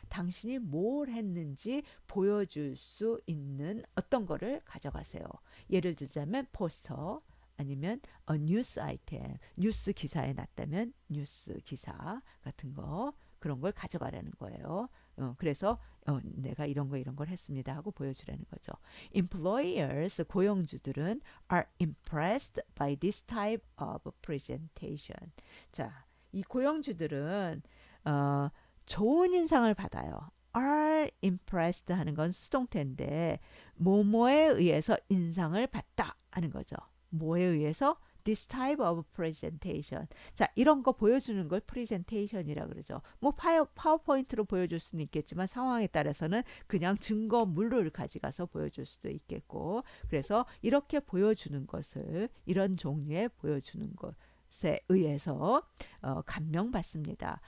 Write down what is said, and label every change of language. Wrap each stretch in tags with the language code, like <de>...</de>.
<ko>당신이 뭘 했는지 보여줄 수 있는 어떤 거를 가져가세요. 예를 들자면 포스터 아니면 뉴스 아이템, 뉴스 기사에 났다면 뉴스 기사 같은 거 그런 걸 가져가라는 거예요. 그래서 내가 이런 걸 했습니다 하고 보여주라는 거죠.</ko> <en>Employers,</en> <ko>고용주들은</ko> <en>are impressed by this type of presentation.</en> <ko>자, 이 고용주들은 좋은 인상을 받아요. are impressed 하는 건 수동태인데 뭐뭐에 의해서 인상을 받다 하는 거죠. 뭐에 의해서?</ko> <en>This type of presentation.</en> <ko>자, 이런 거 보여주는 걸 프레젠테이션이라 그러죠. 뭐 파워포인트로 보여줄 수는 있겠지만 상황에 따라서는 그냥 증거물을 가져가서 보여줄 수도 있겠고 그래서 이렇게 보여주는 것을 이런 종류의 보여주는 것에 의해서 감명받습니다.</ko>